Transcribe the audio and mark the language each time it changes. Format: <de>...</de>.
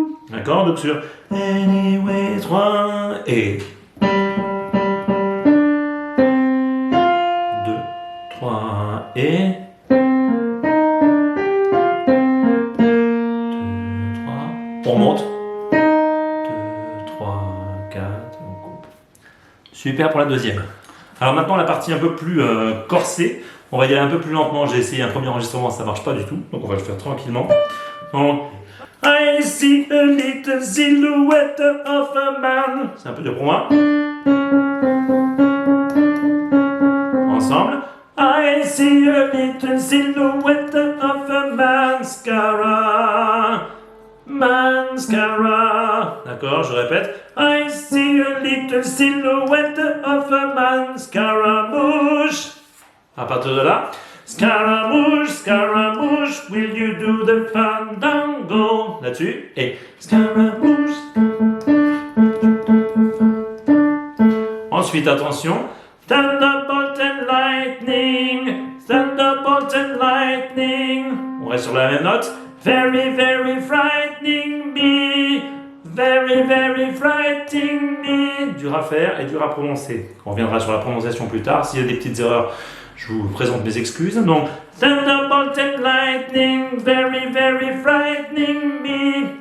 <fr>D'accord, donc sur Anyway 3 et 2, 3 et 2, 3, on remonte 2, 3, 4, on coupe. Super pour la deuxième. Alors maintenant la partie un peu plus corsée, on va y aller un peu plus lentement. J'ai essayé un premier enregistrement, ça marche pas du tout, donc on va le faire tranquillement.</fr> <en>Donc, I see a little silhouette of a man.</en> <fr>C'est un peu dur pour moi. Ensemble.</fr> <en>I see a little silhouette of a mascara. Mascara.</en> <fr>D'accord, je répète.</fr> <en>I see a little silhouette of a mascaramouche.</en> <fr>À partir de là.</fr> <en>Scaramouche, Scaramouche, will you do the fandango?</en> <fr>Là-dessus. Et Scaramouche. Ensuite, attention.</fr> <en>Thunderbolt and lightning. Thunderbolt and lightning.</en> <fr>On reste sur la même note.</fr> <en>Very, very frightening me. Very, very frightening me.</en> <fr>Dur à faire et dur à prononcer. On reviendra sur la prononciation plus tard. S'il y a des petites erreurs, je vous présente mes excuses.</fr> <en>Donc, Thunderbolt and lightning, very, very frightening me.</en>